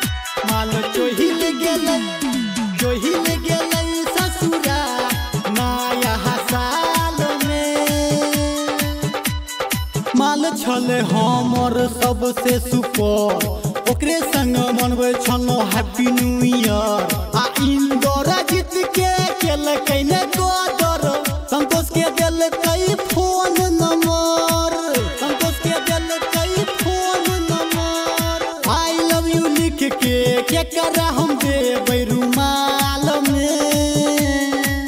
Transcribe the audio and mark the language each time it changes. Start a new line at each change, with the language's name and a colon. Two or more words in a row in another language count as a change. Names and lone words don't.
Maithili: माल चोहिल गेलै ससुरा नया साल में। माल छले हमर सबसे सुपर ओकरे संग मनबै छलौ
English: Happy New Year.
Maithili: आ इंदौरा जीत के केलकै ने गदर संतोष के देलकै
English: phone number.
Maithili: संतोष के देलकै
English: phone number. I love you
Maithili: लिख के केकरा हम देबै रुमाल में।